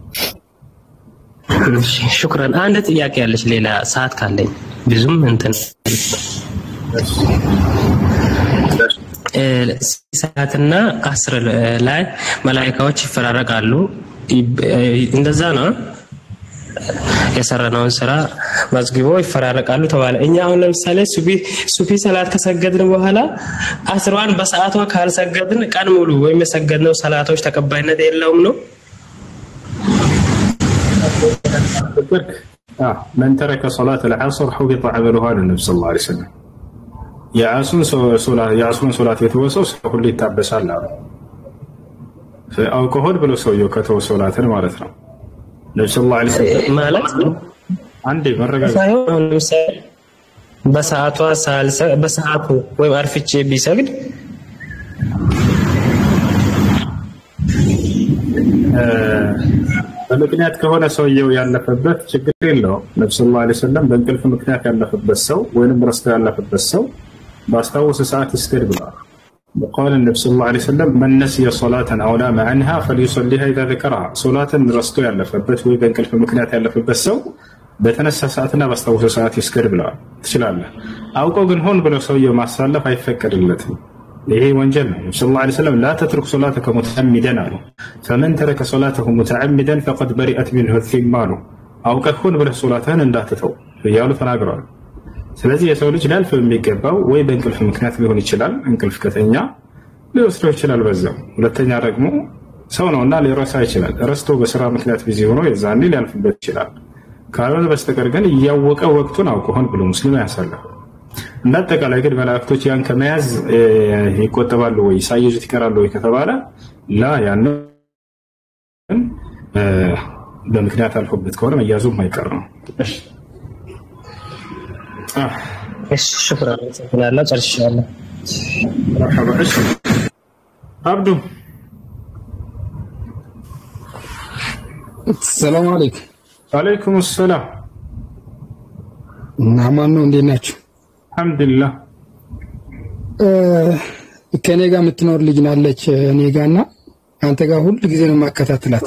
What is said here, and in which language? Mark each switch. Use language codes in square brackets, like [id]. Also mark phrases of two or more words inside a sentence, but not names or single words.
[am] ሹክራን። አንድ ጥያቄ ያለች ሌላ ሰዓት ካለኝ ብዙም እንትን ሰዓትና 10 ላይ መላእክቶች ይፈራረቃሉ። እንደዛ ነው የሰራነውን ስራ መዝግቦ ይፈራረቃሉ ተባለ። እኛ አሁን ለምሳሌ ሱፊ ሰላት ከሰገድን በኋላ 10ዋን በሰዓቷ ካልሰገድን ቀን ሙሉ ወይም የሰገድነው ሰላቶች ተቀባይነት የለውም ነው? [ar] من ترك صلاة العصر حبط عمله على النبي صلى الله عليه وسلم. [am] የአሱን ሶላት የተወሰው ሁሉ ይታበሳል አሉ። አልኮሆል ብሎ ሰውየው ከተወ ሶላትን ማለት ነው። ነብዩ [ar] صلى الله عليه وسلم [am] ማለት አንዴ መረጋጋት ሳይሆን በሰዓቱ ወይም አርፍቼ ቢሰግድ በምክንያት ከሆነ ሰውየው ያለፈበት ችግር የለውም። ነብዩ [ar] صلى الله عليه وسلم [am] በእንቅልፍ ምክንያት ያለፈበት ሰው ወይንም ረስቶ ያለፈበት ሰው ባስታወሰ ሰዓት ይስገድ ብለዋል። [ar] وقال النبي صلى الله عليه وسلم من نسي صلاة أو نام عنها فليصليها إذا ذكرها صلاة [am] رستو ያለፈበት ወይ በእንቅልፍ ምክንያት ያለፈበት ሰው በተነሳ ሰዓትና ባስታወሰ ሰዓት ይስገድ ብለዋል። ትችላለህ። አውቀው ግን ሆን ብለው ሰውየው ማሳለፍ አይፈቀድለትም። ይሄ ወንጀል ነው። ነብዩ [ar] صلى الله عليه وسلم لا تترك صلاتك متعمدا [am] አሉ [ar] فمن ترك صلاته متعمدا فقد برئت منه الذمة [am] አሉ። አውቀህ ሆን ብለህ ሶላትህን እንዳትተው እያሉ ተናግረዋል። ስለዚህ የሰው ልጅ ላልፍ የሚገባው ወይ በእንቅልፍ ምክንያት ሊሆን ይችላል። እንቅልፍ ከተኛ ሊወስደው ይችላል በዛው። ሁለተኛ ደግሞ ሰው ነውና ሊረሳ ይችላል። ረስቶ በስራ ምክንያት ቢዚ ሆኖ የዛኔ ሊያልፍበት ይችላል። ካልሆነ በስተቀር ግን እያወቀ ወቅቱን አውቆ ሆን ብሎ ሙስሊም ያሳልፍ። እንደ አጠቃላይ ግን መላእክቶች ያን ከመያዝ ይቆጠባሉ ወይ ሳይዙት ይቀራሉ ወይ ከተባለ ላ ያን በምክንያት አልፎበት ከሆነ መያዙም አይቀር ነው። እሺ [ar] شكرا لا [am] ጨርሻለሁ። مرحبا. እሺ አብዱ [ar] سلام عليكم። وعليكم سلام። [am] ናማን ነው እንዴት ናችሁ? አልሐምዱሊላህ። ከኔ ጋር የምትኖር ልጅ ናለች እኔ ጋርና አንተ ጋር ሁሉ ጊዜ ነው ማከታተላት።